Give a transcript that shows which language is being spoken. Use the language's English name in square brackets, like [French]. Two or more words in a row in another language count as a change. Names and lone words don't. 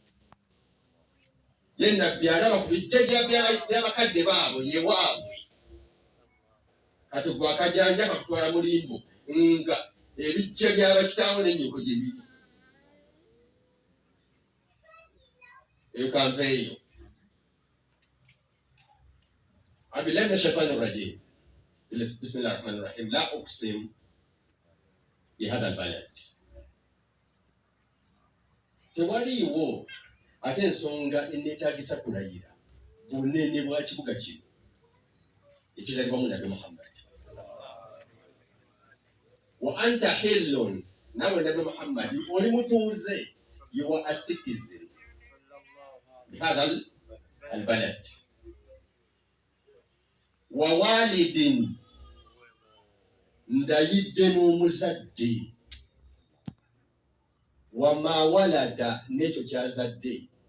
[Ganda] Ye Nabbi alaba ku bijjajja by'abakadde baabwe ye waabwe. Kati gwe akajanja kakutwala mulimbo nga ebijja by'abakitaawo n'ennyoko gye biri. Ekanveeyo. [Arabic] بالله من الشيطان الرجيم. بسم الله الرحمن الرحيم. لا أقسم بهذا البلد. [Ganda] Tewaliiwo ate ensonga eneetaagisa kulayira bunene bwa kibuga kino ekizalibwamu Nabi Muhammad. [Arabic] وأنت حل, [Ganda] nawe Nabi Muhammad oli mutuuze, [English] you are a citizen [Arabic] بهذا البلد. ووالد, [Ganda] ndayidde n'omuzadde. [Arabic] وما ولد, [Ganda] n'ekyo kyazadde.